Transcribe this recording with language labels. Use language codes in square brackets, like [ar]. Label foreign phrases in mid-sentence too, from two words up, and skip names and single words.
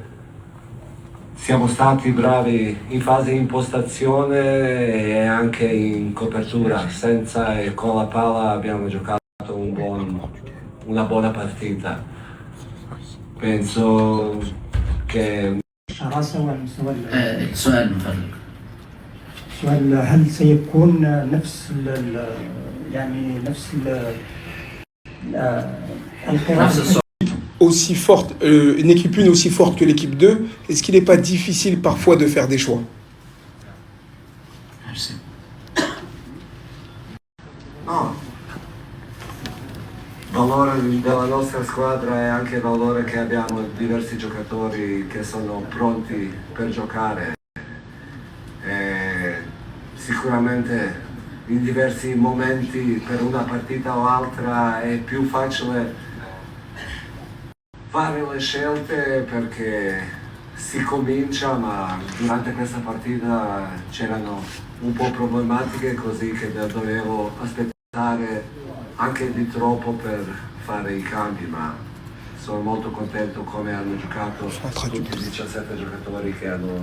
[it] Siamo stati bravi in fase di impostazione e anche in copertura, senza e con la palla abbiamo giocato una buona partita. Penso che [ar] سؤال مفرق. سؤال هل سيكون نفس القراءة [fr] aussi forte, une équipe 1 aussi forte que l'équipe 2, est-ce qu'il n'est pas difficile parfois de faire des choix? Merci. [it] no, il valore della nostra squadra è anche il valore che abbiamo diversi giocatori che sono pronti per giocare. E sicuramente in diversi momenti per una partita o l'altra è più facile fare le scelte perché si comincia, ma durante questa partita c'erano un po' problematiche così che dovevo aspettare anche di troppo per fare i cambi, ma sono molto contento come hanno giocato tutti i 17 giocatori che hanno...